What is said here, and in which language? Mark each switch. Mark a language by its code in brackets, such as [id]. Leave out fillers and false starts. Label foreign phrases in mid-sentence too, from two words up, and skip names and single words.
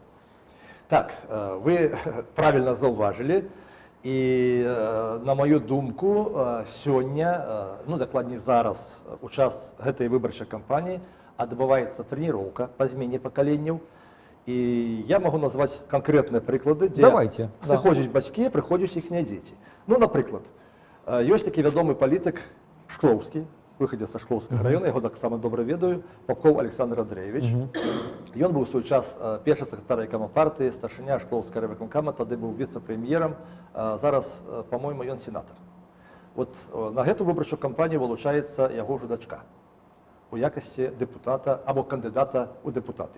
[be] Так, [ru] вы правильно [be] заўважылі, і на маю думку, сёння, ну дакладней зараз, у час гэтай выбарчай кампаніі адбываецца трэніроўка па змене пакаленняў, і я магу назваць канкрэтныя прыклады, дзе сыходзяць бацькі, прыходзяць іхныя дзеці. Ну, напрыклад, ёсць такі вядомы палітык Шклоўскі, [ru] выходец со Шкловского района, я его [be] таксама добра ведаю, [ru] Попков Александр Андреевич. [be] Ён быў у свой час першы сакратар райкама партыі, старшыня Шкловскага райвыканкама, тады быў віцэ-прэм'ерам, зараз, по-моему, ён сенатор. Вот на гэту выбарчую кампанію вылучаецца яго ўжо дачка у якасці дэпутата або кандыдата ў дэпутаты.